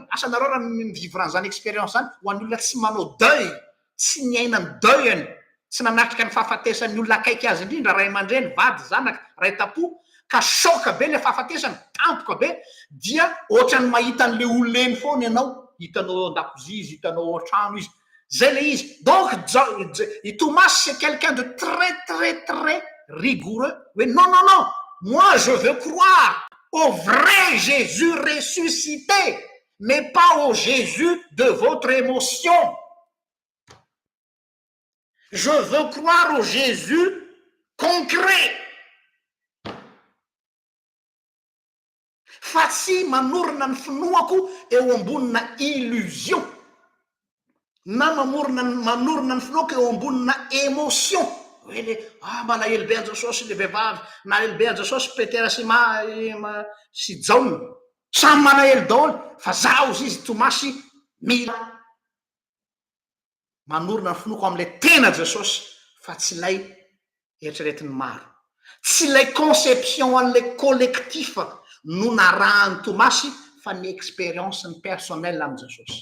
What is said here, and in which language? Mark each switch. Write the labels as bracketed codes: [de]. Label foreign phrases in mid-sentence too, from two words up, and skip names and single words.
[mg] Asa nareo raha mivivre an'izany expérience zany ho an'ny olona tsy manao deuil, tsy niaina ny deuil-any, tsy nanatrika ny fahafatesan'ny olona akaiky azy indrindra, ray aman-dreny, vady, zanaka, ray tapo, ka shoka be le fahafatesany, tampoka be, dia ohatrany mahita an'le olona eny foana ianao, hitanao an-dakozia izy, hitanao an-trano izy, zay le izy. [fr] Donc Thomas c'est quelqu'un de très très très rigoureux. Oui, non, moi je veux croire au vrai Jésus ressuscité, mais pas au Jésus de votre émotion. Je veux croire au Jésus concret. [mg] Fa tsy manorina ny finoako eo ambonina illusion, na manorina ny finoako eo ambonina émotion. Hoe le malahelo be an Jesosy le vehivavy, malahelo be an Jesosy Petera sy Jaona, samy malahelo daholo, fa zaho izy Tomasy mila manorina ny finoako am'le tena Jesosy, fa tsy lay eritreretiny maro, tsy lay conception an'le collectif no narahany Tomasy, fa ny expérience ny personnel am' Jesosy.